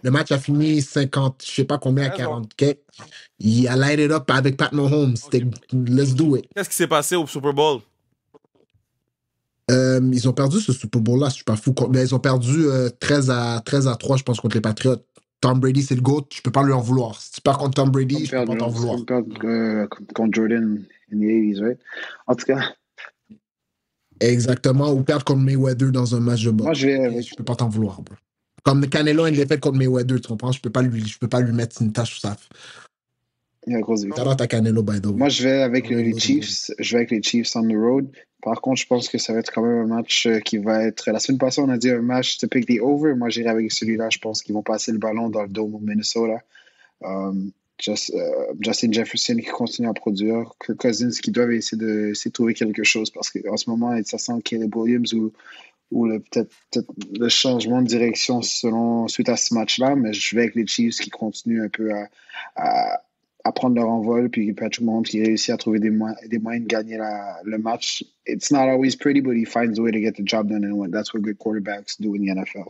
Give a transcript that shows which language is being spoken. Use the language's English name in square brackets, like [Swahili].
[French] Le match a fini 50, je sais pas combien, à 40. Il a [English] light it up [French] avec Pat Mahomes. C'était [English] let's do it. [French] Qu'est-ce qui s'est passé au Super Bowl? Ils ont perdu ce Super Bowl-là, je suis pas fou. Mais ils ont perdu 13-3, je pense, contre les Patriots. Tom Brady, c'est le GOAT, je peux pas lui en vouloir. Si tu perds contre Tom Brady, je peux pas t'en vouloir. Contre [English] Jordan in the 80s, right? [French] En tout cas. Exactement, ou perdre contre Mayweather dans un match de boxe. Moi, je peux pas t'en vouloir, bro. Comme Canelo a une défaite contre Mayweather, tu comprends? Je peux pas lui mettre une tâche sur ça. [English] Canelo, by the way. [French] Moi, je vais avec les Chiefs. Je vais avec les Chiefs [English] on the road. [French] Par contre, je pense que ça va être quand même un match qui va être... La semaine passée, on a dit un match [English] to pick the over. [French] Moi, j'irai avec celui-là. Je pense qu'ils vont passer le ballon dans le dôme au Minnesota. Justin Jefferson qui continue à produire. Kirk Cousins qui doivent essayer de trouver quelque chose parce qu'en ce moment, ça sent Caleb Williams ou peut-être le changement de direction suite à ce match-là. Mais je vais avec les Chiefs qui continuent un peu à prendre leur envol, puis Patrick Mahomes qui réussit à trouver des moyens de gagner le match. [English] It's not always pretty, but he finds a way to get the job done, and that's what good quarterbacks do in the NFL.